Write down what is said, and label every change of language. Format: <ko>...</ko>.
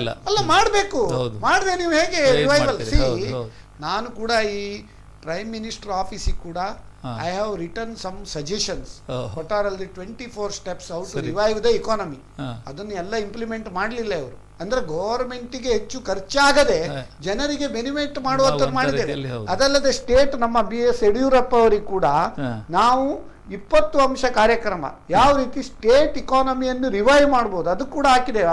<kn>ಅಲ್ಲ ಮಾಡಬೇಕು, ಮಾಡದೆ ನೀವು ಹೇಗೆ ರಿವೈವಲ್? ನಾನು ಕೂಡ ಈ ಪ್ರೈಮ್ ಮಿನಿಸ್ಟರ್ ಆಫೀಸಿಗೆ ಕೂಡ</kn> <en>I have written some suggestions. What are all the 24 steps how to revive the economy?</en> <kn>ಅದನ್ನು ಎಲ್ಲ ಇಂಪ್ಲಿಮೆಂಟ್ ಮಾಡಲಿಲ್ಲ ಇವರು. ಅಂದ್ರೆ ಗವರ್ಮೆಂಟ್ಗೆ ಹೆಚ್ಚು ಖರ್ಚಾಗದೆ ಜನರಿಗೆ ಬೆನಿಫಿಟ್ ಮಾಡುವಂತ ಮಾಡಿದ್ದೇವೆ. ಅದಲ್ಲದೆ ಸ್ಟೇಟ್ ನಮ್ಮ BS ಯಡಿಯೂರಪ್ಪ ಅವರಿಗೆ ಕೂಡ ನಾವು 20 ಅಂಶ ಕಾರ್ಯಕ್ರಮ ಯಾವ ರೀತಿ ಸ್ಟೇಟ್ ಇಕಾನಮಿಯನ್ನು ರಿವೈವ್ ಮಾಡಬಹುದು ಅದು ಕೂಡ ಹಾಕಿದ್ದೇವೆ.</kn>